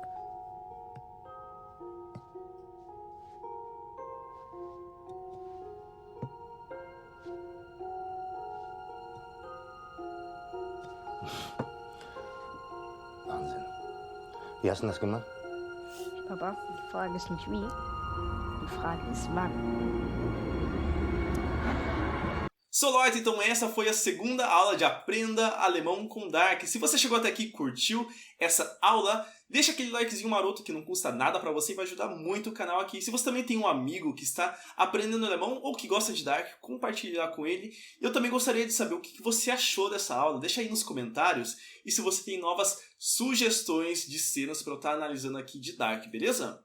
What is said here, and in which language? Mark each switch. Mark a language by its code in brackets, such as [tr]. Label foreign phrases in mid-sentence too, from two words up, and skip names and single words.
[de] Wahnsinn. Wie hast du das gemacht? Papa, die Frage ist nicht wie, die Frage ist wann. So, Leute, [pt] então essa foi a segunda aula de Aprenda Alemão com Dark. Se você chegou até aqui e curtiu essa aula, deixa aquele likezinho maroto que não custa nada pra você e vai ajudar muito o canal aqui. Se você também tem um amigo que está aprendendo alemão ou que gosta de Dark, compartilhar com ele. Eu também gostaria de saber o que você achou dessa aula. Deixa aí nos comentários e se você tem novas sugestões de cenas pra eu estar analisando aqui de Dark, beleza?